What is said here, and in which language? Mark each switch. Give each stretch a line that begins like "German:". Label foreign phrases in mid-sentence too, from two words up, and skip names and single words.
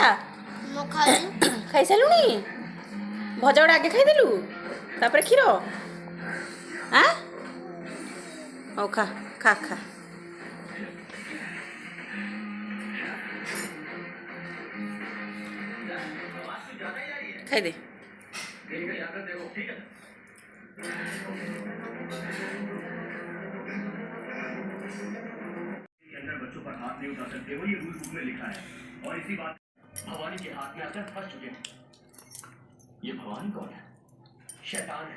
Odia: ଖାଇସାରିଲୁଣି? ଭଜା ଗୁଡ଼ା ଆଗେ ଖାଇଦେଲୁ, ତାପରେ କ୍ଷୀର? ହଉ ଖା ଖା ଖା। ଖାଇଦେ।
Hindi: बच्चों पर हाथ नहीं उठा सकते हो, ये रूल बुक में लिखा है। और इसी बात भवानी के हाथ में आकर फंस चुके हैं। ये भवानी कौन है? शैतान है।